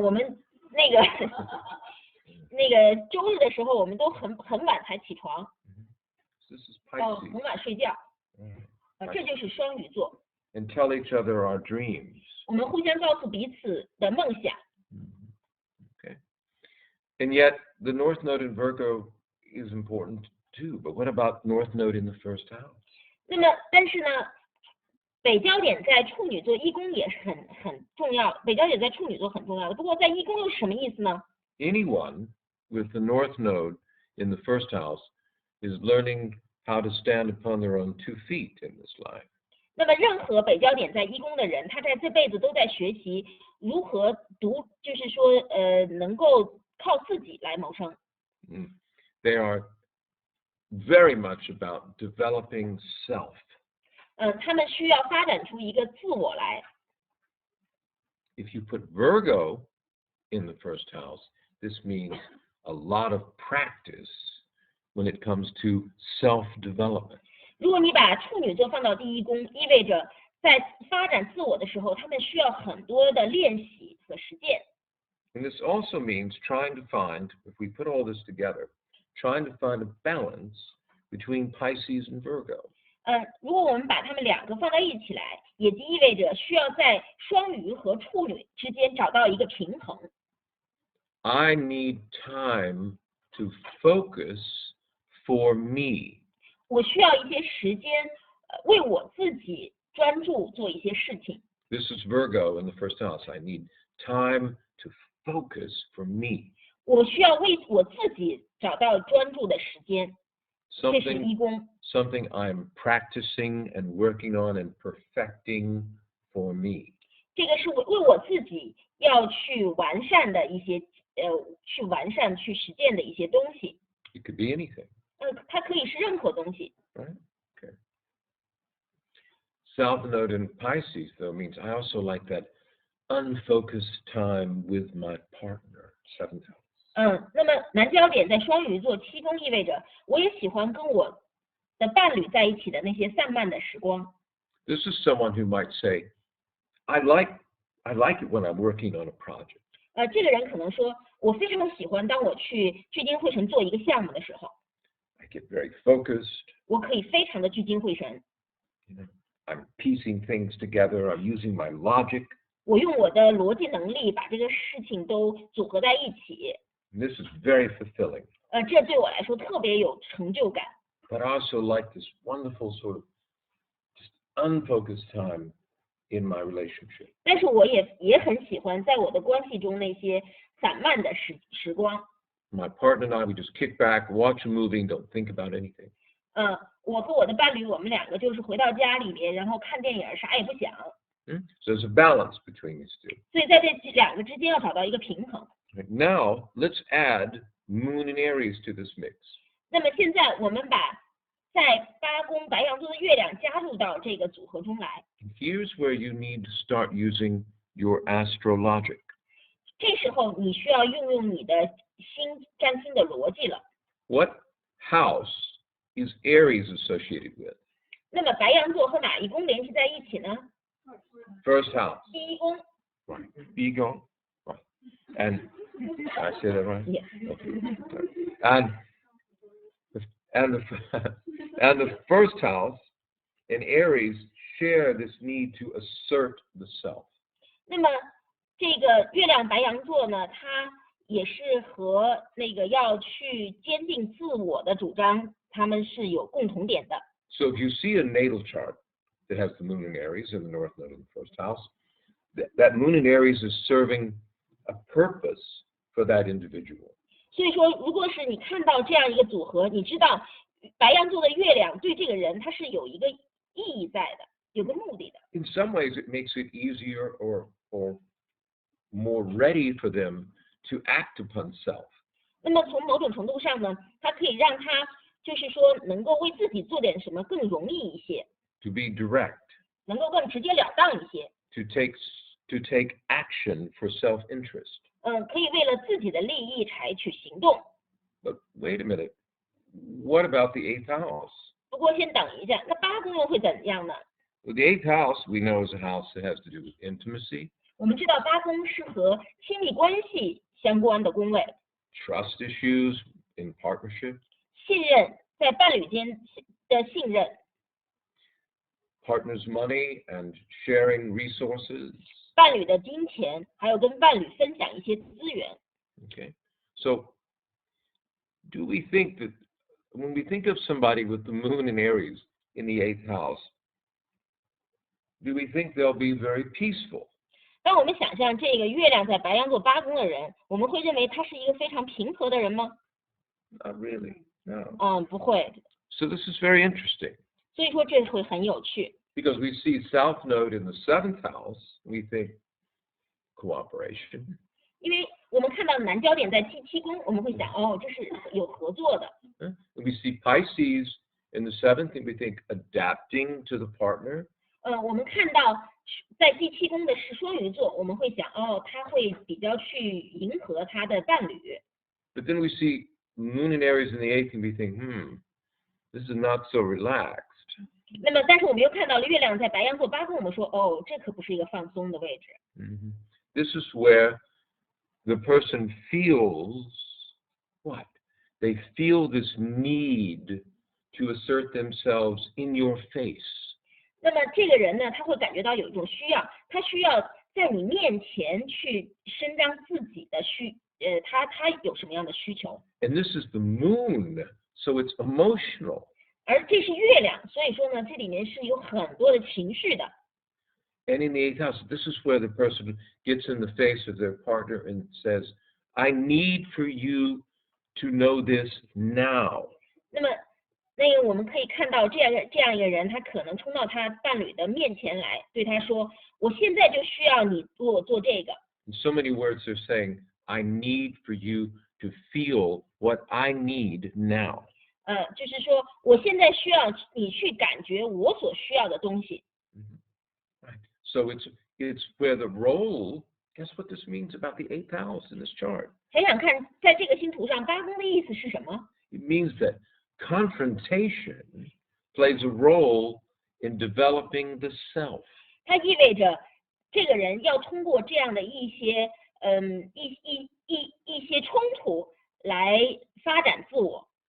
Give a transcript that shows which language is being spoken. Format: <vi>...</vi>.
<zh>我们那个那个周日的时候，我们都很晚才起床，</zh> <en>This is</en> <zh>很</zh> <en>Pisces.</en> <zh>晚睡觉，</zh> <en>Right.</en> <zh>这就是双鱼座。</zh> <en>And tell each other our dreams.</en> <zh>我们互相告诉彼此的梦想。</zh> <en>Okay. And yet, the North Node in Virgo is important too. But what about North Node in the first house?</en> <zh>那么，但是呢，北焦点在处女座一宫也是很重要，北焦点在处女座很重要的。不过在一宫又是什么意思呢？</zh> <en>Anyone with the North Node in the first house is learning how to stand upon their own 2 feet in this life.</en> <zh>那么任何北焦点在一宫的人，他在这辈子都在学习如何就是说能够靠自己来谋生。</zh> <en>They are very much about developing self.</en> <zh>他们需要发展出一个自我来。</zh> <en>If you put Virgo in the first house, this means a lot of practice when it comes to self-development.</en> <zh>如果你把处女座放到第一宫，意味着在发展自我的时候，他们需要很多的练习和实践。</zh> <en>And this also means trying to find, if we put all this together, trying to find a balance between Pisces and Virgo.</en> <zh>如果我们把它们两个放在一起来，也就意味着需要在双鱼和处女之间找到一个平衡。</zh> <en>I need time to focus for me.</en> <zh>我需要一些时间，为我自己专注做一些事情。</zh> <en>This is Virgo in the first house. I need time to focus for me.</en> <zh>我需要为我自己找到专注的时间。这是一宫。</zh> <en>Something I'm practicing and working on and perfecting for me.</en> <zh>这个是为我自己要去完善的一些去完善去实践的一些东西。</zh> <en>It could be anything.</en> <zh>它可以是任何东西。</zh> <en>Right? Okay. South Node in Pisces, though, means I also like that unfocused time with my partner. 7th house.</en> <zh>那么南焦点在双鱼座七宫，意味着我也喜欢跟我的伴侣在一起的那些散漫的时光。</zh> <en>This is someone who might say, I like it when I'm working on a project.</en> <zh>这个人可能说，我非常喜欢当我去聚精会神做一个项目的时候，</zh> <en>I get very focused.</en> <zh>我可以非常的聚精会神。</zh> <en>I'm piecing things together. I'm using my logic.</en> <zh>我用我的逻辑能力把这个事情都组合在一起。</zh> <en>And this is very fulfilling.</en> <zh>这对我来说特别有成就感。</zh> <en>But I also like this wonderful sort of just unfocused time in my relationship.</en> <zh>但是我也很喜欢在我的关系中那些散漫的时光。</zh> <en>My partner and I, we just kick back, watch a movie, and don't think about anything.</en> <zh>我和我的伴侣，我们两个就是回到家里面，然后看电影，啥也不想。</zh> <en>So there's a balance between these two.</en> <zh>所以在这两个之间要找到一个平衡。</zh> <en>Right, now, let's add Moon and Aries to this mix.</en> <zh>那么现在我们把在8宫白羊座的月亮加入到这个组合中来。</zh> <en>Here's where you need to start using your astrologic.</en> <zh>这时候你需要运用你的占星的逻辑了。</zh> <en>What house is Aries associated with?</en> <zh>那么白羊座和哪一宫联系在一起呢？</zh> <en>First house.</en> <zh>第一宫。</zh> <en>Right. Ego. Right. And I say that right? Yes. Okay. And the first house and Aries share this need to assert the self.</en> <zh>那么这个月亮白羊座呢，它也是和那个要去坚定自我的主张，他们是有共同点的。</zh> <en>So if you see a natal chart that has the moon in Aries and the north node in the first house, that moon in Aries is serving a purpose for that individual.</en> <zh>所以说，如果是你看到这样一个组合，你知道白羊座的月亮对这个人他是有一个意义在的，有个目的的。</zh> <en>In some ways, it makes it easier or more ready for them to act upon self.</en> <zh>那么从某种程度上呢，它可以让他就是说能够为自己做点什么更容易一些。</zh> <en>To be direct.</en> <zh>能够更直截了当一些。</zh> <en>to take action for self-interest.</en> <zh>可以为了自己的利益采取行动。</zh> <en>But wait a minute, what about the 8th house?</en> <zh>不过先等一下，那八宫又会怎样呢？</zh> <en>Well, the 8th house we know is a house that has to do with intimacy,</en> <zh>我们知道八宫是和亲密关系相关的宫位，</zh> <en>trust issues in partnership,</en> <zh>信任在伴侣间的信任，</zh> <en>partners' money and sharing resources.</en> <zh>伴侣的金钱，还有跟伴侣分享一些资源。</zh> <en>Okay, so do we think that when we think of somebody with the moon in Aries in the 8th house, do we think they'll be very peaceful?</en> <zh>当我们想象这个月亮在白羊座八宫的人，我们会认为他是一个非常平和的人吗？</zh> <en>Not really, no.</en> <zh>不会。</zh> <en>So this is very interesting</en> <zh>所以说这会很有趣，</zh> <en>because we see South Node in the 7th house, we think cooperation.</en> <zh>因为我们看到南焦点在第七宫，我们会想，这是有合作的。</zh> <en>We see Pisces in the 7th, and we think adapting to the partner.</en> <zh>我们看到在第七宫的是双鱼座，我们会想，他会比较去迎合他的伴侣。</zh> <en>But then we see Moon in Aries in the 8th, and we think, this is not so relaxed.</en> <zh>那么，但是我们又看到了月亮在白羊座八宫，我们说，这可不是一个放松的位置。</zh> <en>This is where the person feels what? They feel this need to assert themselves in your face.</en> <zh>那么这个人呢，他会感觉到有一种需要，他需要在你面前去伸张自己的他有什么样的需求？</zh> <en>And this is the moon, so it's emotional.</en> <zh>而这是月亮，所以说呢，这里面是有很多的情绪的。</zh> <en>And in the 8th house, this is where the person gets in the face of their partner and says, I need for you to know this now.</en> <zh>那么，我们可以看到这样一个人，他可能冲到他伴侣的面前来，对他说：“我现在就需要你为我做这个。”</zh> <en>In so many words, they're saying, I need for you to feel what I need now.</en> <zh>就是说，我现在需要你去感觉我所需要的东西。</zh> <en>Right. So it's where the role, guess what this means about the 8th house in this chart?</en> <zh>想想看，在这个星图上，八宫的意思是什么？</zh> <en>It means that confrontation plays a role in developing the self. 它意味着这个人要通过这样的一些一些冲突来发展自我。</en>